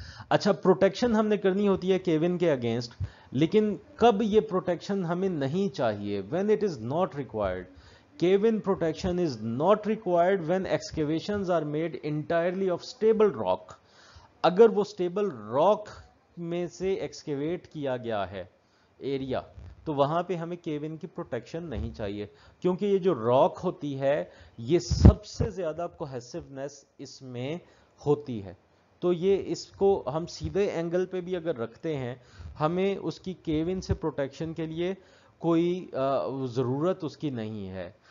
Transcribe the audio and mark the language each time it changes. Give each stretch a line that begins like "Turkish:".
Urdu: اچھا پروٹیکشن ہم نے کرنی ہوتی ہے کیون کے اگینسٹ، لیکن کب یہ پروٹیکشن ہمیں نہیں چاہیے؟
English: when it is not required. Cave-in protection is not required when excavations are made entirely of stable rock.
Urdu: اگر وہ اسٹیبل راک میں سے ایکسکیویٹ کیا گیا ہے ایریا، تو وہاں پہ ہمیں کیون کی پروٹیکشن نہیں چاہیے، کیونکہ یہ جو راک ہوتی ہے یہ سب سے زیادہ کوہیسونیس اس میں ہوتی ہے. تو یہ اس کو ہم سیدھے اینگل پہ بھی اگر رکھتے ہیں، ہمیں اس کی کیون سے پروٹیکشن کے لیے کوئی ضرورت اس کی نہیں ہے.